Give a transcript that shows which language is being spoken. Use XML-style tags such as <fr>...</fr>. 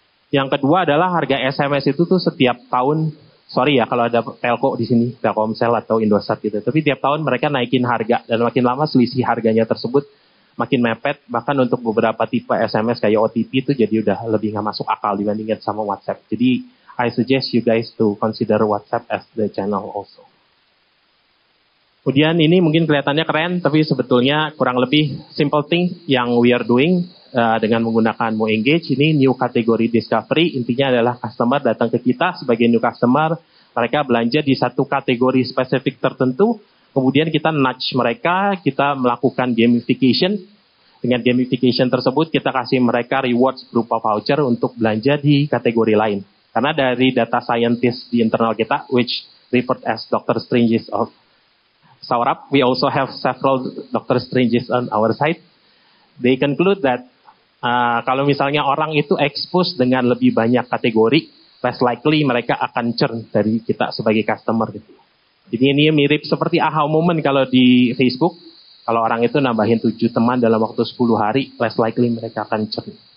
<id>Yang kedua adalah harga SMS itu tuh setiap tahun, sorry ya kalau ada telco di sini, Telkomsel atau Indosat gitu, tapi tiap tahun mereka naikin harga, dan makin lama selisih harganya tersebut makin mepet, bahkan untuk beberapa tipe SMS kayak OTP itu jadi udah lebih nggak masuk akal dibandingkan sama WhatsApp.</id> <en>Jadi I suggest you guys to consider WhatsApp as the channel also.</en> <id>Kemudian ini mungkin kelihatannya keren, tapi sebetulnya kurang lebih</id> <en>simple thing</en> <id>yang</id> <en>we are doing</en> <id>dengan menggunakan Mo Engage. Ini</id> <en>new category discovery,</en> <id>intinya adalah customer datang ke kita sebagai</id> <en>new customer,</en> <id>mereka belanja di satu kategori spesifik tertentu, kemudian kita nudge mereka, kita melakukan gamification. Dengan gamification tersebut kita kasih mereka rewards berupa voucher untuk belanja di kategori lain. Karena dari data scientist di internal kita,</id> <en>which referred as Dr. Stranges of Saurabh, we also have several Dr. Stranges on our side. They conclude that</en> <id>kalau misalnya orang itu expose dengan lebih banyak kategori,</id> <en>less likely</en> <id>mereka akan churn dari kita sebagai customer. Gitu. Jadi ini mirip seperti aha moment kalau di Facebook. Kalau orang itu nambahin 7 teman dalam waktu 10 hari,</id> <en>less likely</en> <id>mereka akan churn.</id>